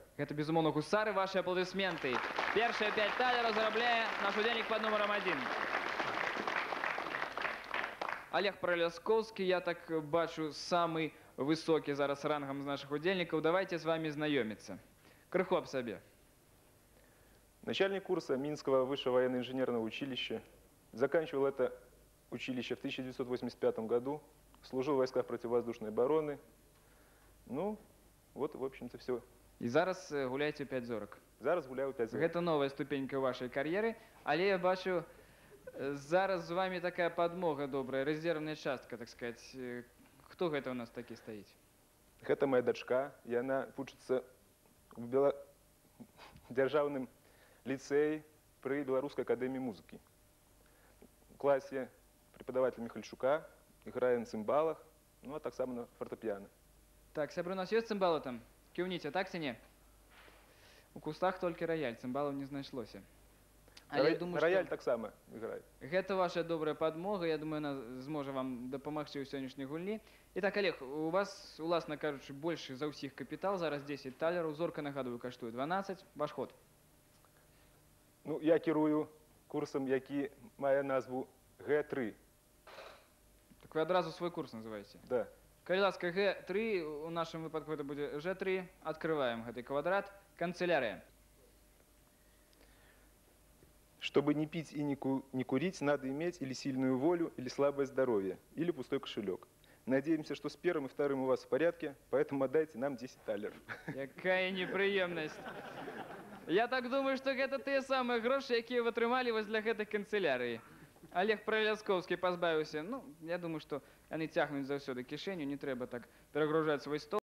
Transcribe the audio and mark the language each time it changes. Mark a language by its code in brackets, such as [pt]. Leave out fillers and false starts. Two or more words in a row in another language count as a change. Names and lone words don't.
[be] Гэта, безумоўна, гусары. Вашы апладысменты. Першыя 5 талераў зарабляе наш удзельнік пад нумарам 1. Олег Праляскоўскі, я так бачу, самы высокі зараз рангам з нашых удзельнікаў. [ru] Давайте з вами знакомиться. Крыху об себе. Начальник курса Минского высшего военно-инженерного училища. Заканчивал это училище в 1985 году. Служил в войсках противовоздушной обороны. Ну, вот, в общем-то, все. [be] И зараз гуляете 5 зорок. Зараз гуляю 5 зорок. [ru] Это новая ступенька вашей карьеры. [be] Але я бачу, зараз з [ru] вами такая подмога добрая, резервная [be] частка, [ru] так сказать. Кто это у нас таки стоит? Это моя дочка, и она учится в державном лицее при Белорусской академии музыки. В классе преподаватель Михальчука, играю на цимбалах, ну а [be] так само [ru] на фортепиано. Так, сябры, у нас есть цимбалы там? Кивните, [be] так ці не? У кустах толькі рояль, цимбалаў не знайшлося. Але думаю, рояль так само играет. Гэта ваша добрая подмога, я думаю, она зможа вам дапамагчы ў сённяшняй гульні. Итак, Олег, у вас, уласна кажучы, больше за ўсіх капітал, зараз 10 талераў, зорка, нагадую, каштуе 12, ваш ход. Ну, я кірую курсом, які мае назву Г3. Так вы адразу свой курс называете? Да. Калі ласка, Г3, у нашым выпадку это будзе Ж3, открываем гэты квадрат, канцелярия. [ru] Чтобы не пить и не курить, надо иметь или сильную волю, или слабое здоровье, или пустой кошелек. Надеемся, что с первым и вторым у вас в порядке, поэтому отдайте нам 10 талеров. Какая неприемность. Я так думаю, что это те самые гроши, [be] якія вы атрымалі вось для гэтай канцелярыі. Олег Праляскоўскі пазбавіўся. Ну, я думаю, что яны цягнуць заўсёды кішэню, не трэба так перагружаць свой стол.